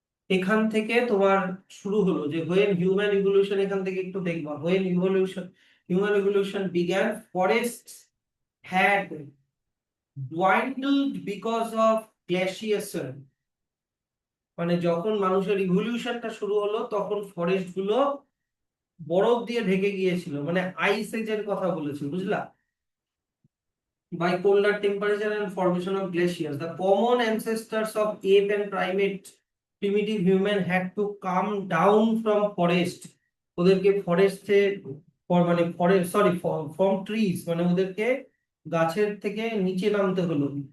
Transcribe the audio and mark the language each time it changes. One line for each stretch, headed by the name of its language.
Bangla: এখান থেকে তোমার শুরু হলো যে
English: when human evolution,
Bangla: এখান থেকে একটু দেখবা,
English: When evolution, human evolution began, forests had dwindled because of glaciation।
Bangla: মানে যখন মানুষের ইভলিউশনটা শুরু হলো, তখন ফরেস্ট গুলো বরফ দিয়ে ঢেকে গিয়েছিল, মানে আইস এজের কথা বলেছে, বুঝলা?
English: By colder temperature and formation of glaciers, the common ancestors of ape and primate, primitive human had to come down from forest।
Bangla: ওদেরকে ফরেস্টে, মানে ফরেস্ট, সরি, ফ্রম ট্রিজ, মানে ওদেরকে গাছের থেকে নিচে নামতে হলো।